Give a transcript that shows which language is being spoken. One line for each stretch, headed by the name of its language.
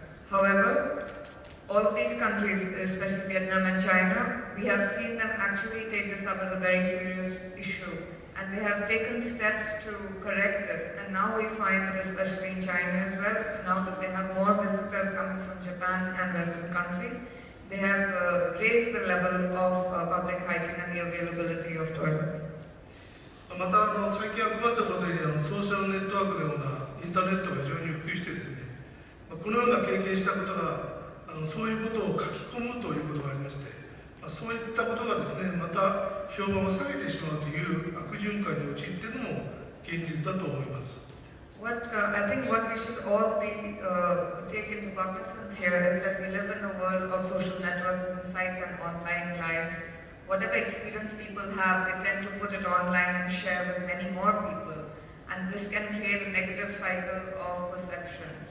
English: However, all of these countries, especially Vietnam and China, we have seen them actually take this up as a very serious issue. And they have taken steps to correct this. And now we find that especially in China as well, now that they have more visitors coming from Japan and Western countries, they have raised the level of public hygiene and the availability of toilets.
Japanese: また最近は困ったことにソーシャルネットワークのようなインターネットが非常に普及してですね、このような経験したことがそういうことを書き込むということがありまして、そういったことがですね、また評判を下げてしまうという悪循環に陥っているのも現実だと思います。
English: I think what we should all be take into cognizance here is that we live in a world of social networking sites and online lives. Whatever experience people have, they tend to put it online and share with many more people. And this can create a negative cycle of perception.